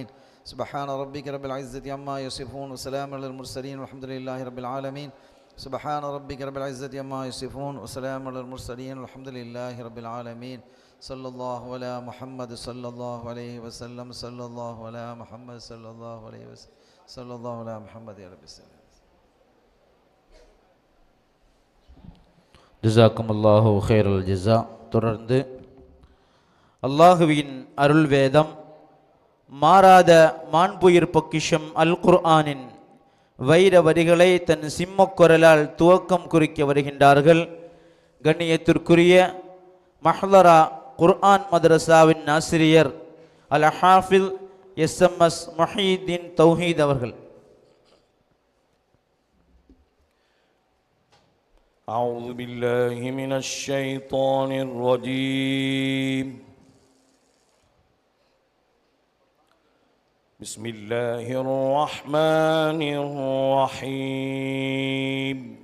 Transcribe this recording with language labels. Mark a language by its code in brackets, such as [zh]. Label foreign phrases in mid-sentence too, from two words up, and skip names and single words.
[ar] سبحان ربك رب العزة عما يصفون وسلام على المرسلين والحمد لله رب العالمين. سبحان ربك رب العزة عما يصفون وسلام على المرسلين والحمد لله رب العالمين. صلى الله على محمد صلى الله عليه وسلم. صلى الله على محمد صلى الله عليه وسلم. صلى الله على محمد يا رب السلام. جزاكم الله خير الجزاء. [ta] தொடர்ந்து அல்லாஹுவின் அருள் வேதம், மாறாத மாண்புயிர் பொக்கிஷம் அல் குர்ஆனின் வைர வரிகளை தன் சிம்மக்குரலால் துவக்கம் குறிக்க வருகின்றார்கள். கண்ணியத்திற்குரிய மஹ்லரா குர்ஆன் மதரசாவின் ஆசிரியர் அல் ஹாஃபில் SMS முஹீதீன் தௌஹீத் அவர்கள். [ar] أعوذ بالله من الشيطان الرجيم. بسم الله الرحمن الرحيم.